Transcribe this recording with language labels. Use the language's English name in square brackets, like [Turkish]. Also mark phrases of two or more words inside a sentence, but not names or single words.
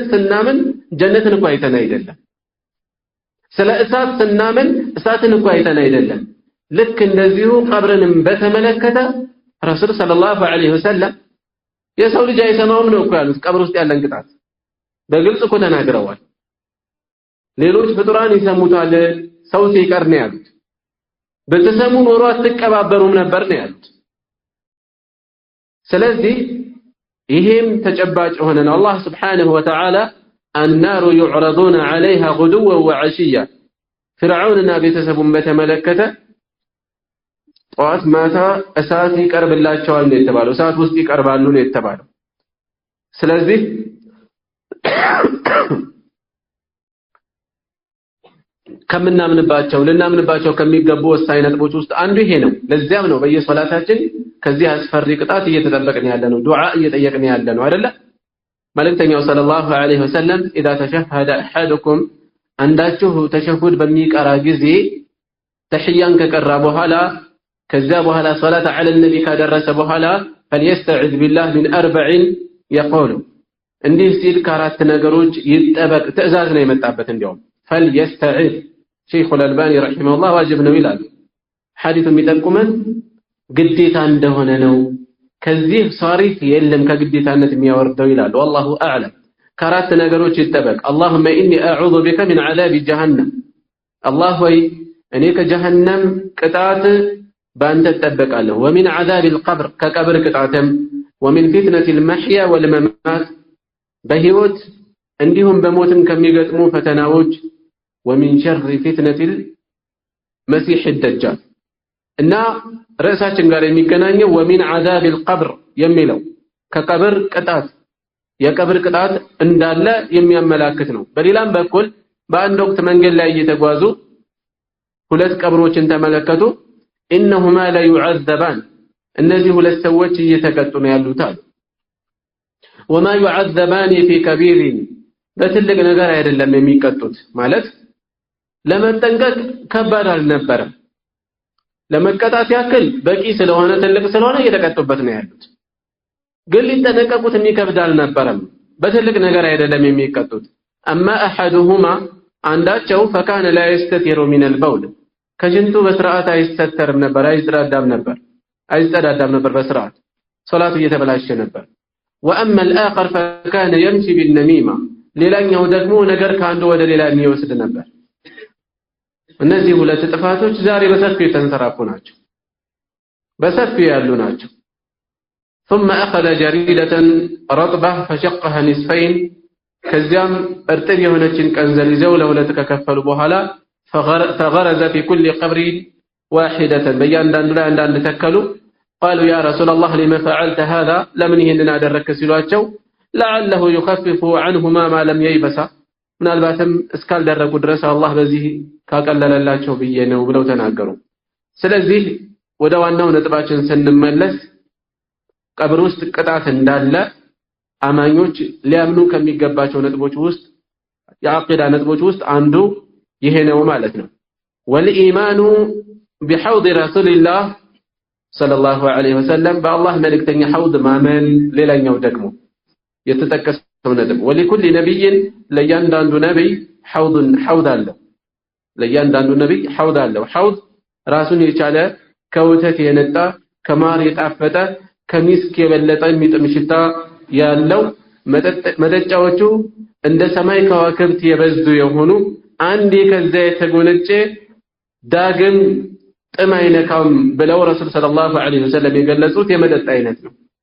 [Amharic] ስናምን ጀነትን እንኳን አይተን አይደለም። ስለ እሳት ስናምን እሳትን እንኳን አይተን አይደለም። ልክ እንደዚሁ ቀብርንም በተመለከተ [Arabic] رسول صلى الله عليه وسلم [Amharic] የሰው ልጅ አይሰማውም ነው እኮ ያሉት። ቀብር ውስጥ ያለን ቅጣት በግልጽ እኮ ተናግረዋል። ሌሎች ፍጡራን ይሰሙታል ሰው ሲቀር ነው ያሉት። በተሰሙ ኖሮ አትቀባበሩም ነበር ነው ያሉት። ስለዚህ ይሄም ተጨባጭ ሆነ ነው። አላህ [Arabic] سبحانه وتعالى النار يعرضون عليها غدوا وعشيا فرعوننا [Amharic] ቤተሰቡን በተመለከተ ጠዋት ማታ እሳት ይቀርብላቸዋል ነው የተባለው። እሳት ውስጥ ይቀርባሉ ነው የተባለው። ስለዚህ ከምናምንባቸው ልናምንባቸው ከሚገቡ ወሳኝ ነጥቦች ውስጥ አንዱ ይሄ ነው። ለዚያም ነው በየሶላታችን ከዚህ አስፈሪ ቅጣት እየተጠበቅን ያለ ነው፣ ዱዓ እየጠየቅን ያለ ነው አይደለ? መልእክተኛው [Arabic] صلى الله عليه وسلم اذا تشهد احدكم [Amharic] አንዳችሁ ተሸሁድ በሚቀራ ጊዜ ተህያን ከቀራ በኋላ ከዛ በኋላ ሶላት [Arabic] على النبي [Amharic] ካደረሰ በኋላ [Arabic] فليستعذ بالله من 4 يقول [Amharic] እንዲህ ሲል ከአራት ነገሮች ይጠበቅ ትእዛዝ ነው የመጣበት። እንዲያውም [Arabic] فليستعذ شيخ الألباني رحمه الله واجب [Amharic] ነው ይላል። ሐዲሱ የሚጠቁመን ግዴታ እንደሆነ ነው። ከዚህ ሷሪፍ የለም ከግዴታነት የሚያወርደው ይላል። والله اعلم። ከአራት ነገሮች ይጠበቅ። [Arabic] اللهم اني اعوذ بك من عذاب جهنم [Amharic] الله ወይ እኔ ከጀሃነም ቅጣት ባንተ እጠበቃለሁ። [Arabic] ومن عذاب القبر [Amharic] ከቀብር ቅጣትም [Arabic] ومن فتنة المحيا والممات [Amharic] በህይወት እንዲሁም በሞትም ከሚገጥሙ ፈተናዎች [Arabic] ومن شر فتنة المسيح الدجال [Amharic] እና ርዕሳችን ጋር የሚገናኘው [Arabic] ومن عذاب القبر [Amharic] የሚለው ከቀብር ቅጣት የቀብር ቅጣት እንዳለ የሚያመላክት ነው። በሌላም በኩል በአንድ ወቅት መንገድ ላይ እየተጓዙ ሁለት ቀብሮችን ተመለከቱ። [Arabic] إنهما لا يعذبان [Amharic] እነዚህ ሁለት ሰዎች እየተቀጡ ነው ያሉት አሉ። [Arabic] وما يعذبان في كبير [Amharic] በትልቅ ነገር አይደለም የሚቀጡት ማለት ለመጠንቀቅ ከባድ አልነበረም። ለመቀጣት ያክል በቂ ስለሆነ ትልቅ ስለሆነ እየተቀጡበት ነው ያሉት። ግን ሊጠነቀቁት የሚከብድ አልነበረም። በትልቅ ነገር አይደለም የሚቀጡት። [Arabic] اما احدهما [Amharic] አንዳቸው [Arabic] فكان لا يستتر من البول [Amharic] ከሽንቱ በስርዓት አይስተተርም ነበር፣ አይጸዳዳም ነበር በስርዓት ሶላቱ እየተበላሸ ነበር። [Arabic] واما الاخر فكان يمشي بالنميمه [Amharic] ሌላኛው ደግሞ ነገር ከአንዱ ወደ ሌላ የሚወስድ ነበር። እነዚህ ሁለት ጥፋቶች ዛሬ በሰፊው የተንሰራፉ ናቸው፣ በሰፊው ያሉ ናቸው። [Arabic] ثم اخذ جريدة رطبة فشقها نصفين [Amharic] ከዚያም እርጥብ የሆነችን ቀንዘል ይዘው ለሁለት ከከፈሉ በኋላ [Arabic] فغرز في كل قبر واحدة [Amharic] በእያንዳንዱ ላይ አንዳንድ ተከሉ። [Arabic] قالوا يا رسول الله لما فعلت هذا [Amharic] ለምን ይሄንን አደረክ ሲሏቸው [Arabic] لعله يخفف عنهما ما لم ييبس [Amharic] ምናልባትም እስካልደረቁ ድረስ አላህ በዚህ ካቀለለላቸው ብዬ ነው ብለው ተናገሩ። ስለዚህ ወደ ዋናው ነጥባችን ስንመለስ ቀብር ውስጥ ቅጣት እንዳለ አማኞች ሊያምኑ ከሚገባቸው ነጥቦች ውስጥ የአቂዳ ነጥቦች ውስጥ አንዱ ይሄ ነው ማለት ነው። [Arabic] والإيمان بحوض رسول الله صلى الله عليه وسلم بالله [Amharic] መልእክተኛ ሐውድ ማመን ሌላኛው ደግሞ የተጠቀሰው ነጥብ [Arabic] ولكل نبي [Amharic] ለእያንዳንዱ ነብይ ሐውድ አለው። ለእያንዳንዱ ነብይ ሐውድ አለው። ሐውድ ራሱን የቻለ ከወተት የነጣ ከማር የጣፈጠ ከሚስክ የበለጠ የሚጥም ሽታ ያለው መጠጫዎቹ እንደ ሰማይ ከዋክብት የበዙ የሆኑ አንዴ ከዛ የተጎነጨ ዳግም ጥም አይነካም ብለው [Arabic] رسول صلى الله عليه وسلم [Amharic] የገለጹት የመጠጥ አይነት ነው